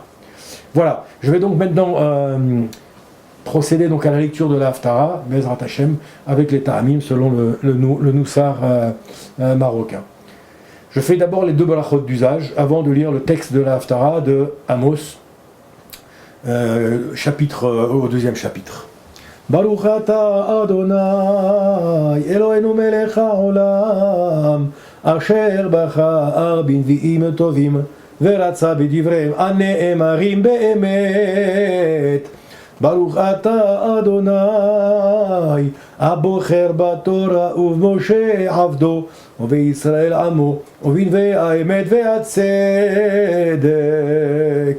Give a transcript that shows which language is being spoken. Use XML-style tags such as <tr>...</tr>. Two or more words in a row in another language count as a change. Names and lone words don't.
<fr>Voilà, je vais donc maintenant procéder donc à la lecture de la Haftara,</fr> <he>בעזרת השם,</he> <fr>avec les Ta'amim selon le Noussar marocain. Je fais d'abord les deux balachot d'usage avant de lire le texte de la Haftara de Amos, au deuxième chapitre.</fr> <he>ברוך אתה אדני אלהינו מלך העולם אשר בחר בנביאים טובים ורצה בדברי הנאמרים באמת. ברוך אתה אדני הבוחר בתורה ובמשה עבדו ובישראל עמו ובנביאי האמת והצדק.</he>